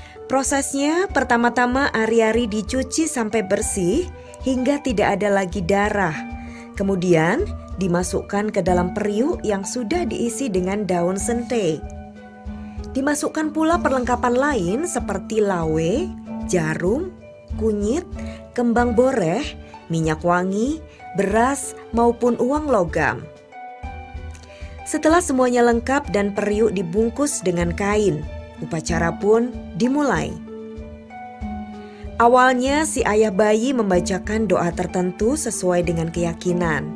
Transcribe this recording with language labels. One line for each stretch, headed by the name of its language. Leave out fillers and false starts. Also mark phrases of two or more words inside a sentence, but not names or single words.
Indonesian: Prosesnya pertama-tama ari-ari dicuci sampai bersih hingga tidak ada lagi darah. Kemudian dimasukkan ke dalam periuk yang sudah diisi dengan daun sentai. Dimasukkan pula perlengkapan lain seperti lawe, jarum, kunyit, kembang boreh, minyak wangi, beras maupun uang logam. Setelah semuanya lengkap dan periuk dibungkus dengan kain, upacara pun dimulai. Awalnya si ayah bayi membacakan doa tertentu sesuai dengan keyakinan.